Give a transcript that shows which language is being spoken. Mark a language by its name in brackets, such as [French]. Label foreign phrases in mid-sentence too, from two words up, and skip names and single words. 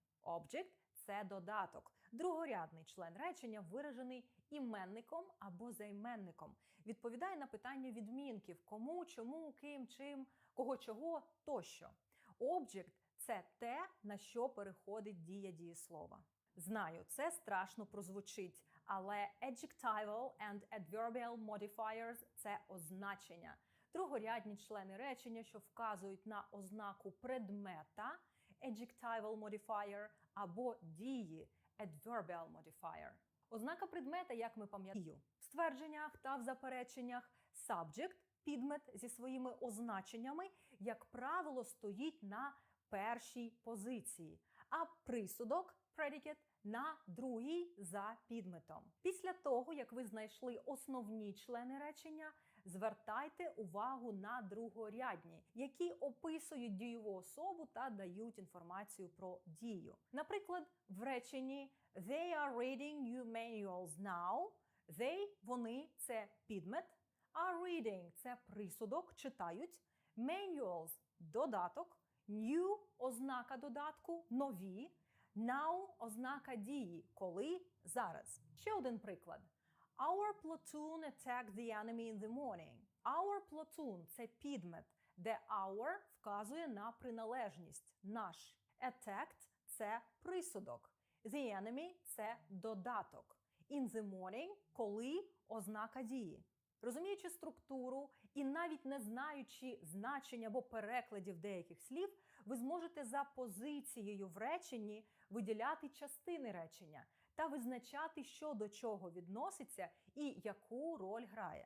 [Ukrainian] Object – це додаток, другорядний член речення, виражений іменником або займенником. Відповідає на питання відмінків кому, чому, ким, чим, кого, чого тощо. Object – це те, на що переходить дія дієслова. Знаю, це страшно прозвучить, але [English] adjectival and adverbial modifiers – [Ukrainian] це означення. Другорядні члени речення, що вказують на ознаку предмета – [English] adjectival modifier [Ukrainian] або дії – [English] adverbial modifier. [Ukrainian] Ознака предмета, як ми пам'ятаємо, в ствердженнях та в запереченнях subject, підмет зі своїми означеннями, як правило, стоїть на першій позиції, а присудок, predicate, на другій за підметом. Після того, як ви знайшли основні члени речення, звертайте увагу на другорядні, які описують дієву особу та дають інформацію про дію. Наприклад, в реченні [English] They are reading new manuals now. [Ukrainian] They – вони – це підмет, [English] are reading [Ukrainian] – це присудок, читають, manuals – додаток, new – ознака додатку, нові, now – ознака дії, коли, зараз. Ще один приклад. [English] Our platoon attacked the enemy in the morning. Our platoon – [Ukrainian] це підмет, де our вказує на приналежність, наш. Attacked – це присудок. [English] The enemy – [Ukrainian] це додаток. [English] In the morning – [Ukrainian] коли, ознака дії. Розуміючи структуру і навіть не знаючи значень або перекладів деяких слів, ви зможете за позицією в реченні виділяти частини речення та визначати, що до чого відноситься і яку роль грає.